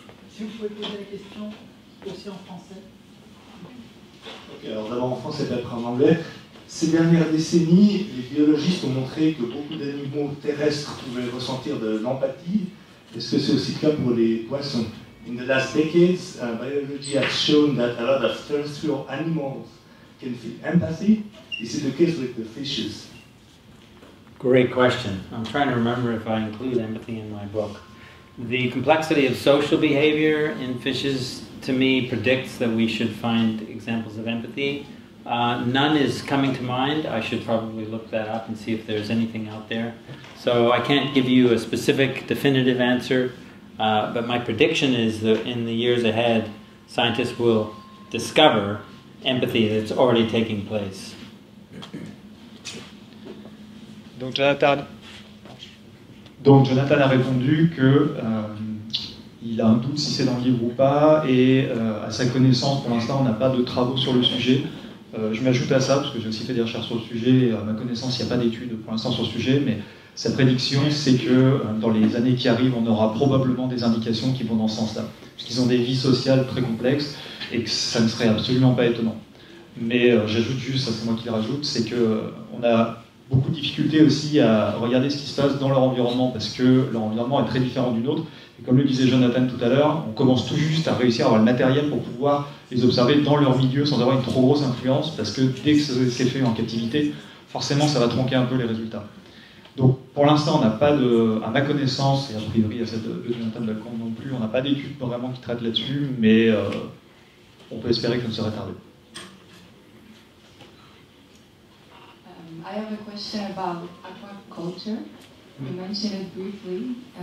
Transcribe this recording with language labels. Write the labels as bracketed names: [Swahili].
[French] Si vous pouvez poser la question aussi en français. Ok, alors d'abord en français et après en anglais. Ces dernières décennies, les biologistes ont montré que beaucoup d'animaux terrestres pouvaient ressentir de l'empathie. Est-ce que c'est aussi le cas pour les poissons? [English] In the last decades, biology has shown that a lot of terrestrial animals can feel empathy. Is it the case with the fishes? Great question. I'm trying to remember if I include empathy in my book. The complexity of social behavior in fishes, to me, predicts that we should find examples of empathy. None is coming to mind. I should probably look that up and see if there's anything out there. So I can't give you a specific, definitive answer, but my prediction is that in the years ahead, scientists will discover empathy that's already taking place. [French] Donc Jonathan a répondu que il a un doute si c'est dans le livre ou pas, et à sa connaissance, pour l'instant, on n'a pas de travaux sur le sujet. Je m'ajoute à ça, parce que j'ai aussi fait des recherches sur le sujet, et à ma connaissance, il n'y a pas d'études pour l'instant sur le sujet, mais sa prédiction, c'est que dans les années qui arrivent, on aura probablement des indications qui vont dans ce sens-là, parce qu'ils ont des vies sociales très complexes, et que ça ne serait absolument pas étonnant. Mais j'ajoute juste, ça c'est moi qui le rajoute, c'est qu'on a beaucoup de difficultés aussi à regarder ce qui se passe dans leur environnement, parce que leur environnement est très différent du nôtre. Et comme le disait Jonathan tout à l'heure, on commence tout juste à réussir à avoir le matériel pour pouvoir les observer dans leur milieu sans avoir une trop grosse influence, parce que dès que c'est fait en captivité, forcément ça va tronquer un peu les résultats. Donc pour l'instant, on n'a pas de, à ma connaissance, et a priori à celle de Jonathan Balcombe non plus, on n'a pas d'études vraiment qui traitent là-dessus, mais on peut espérer que ça ne serait tardé. [English] I have a question about aquaculture. You mentioned it briefly.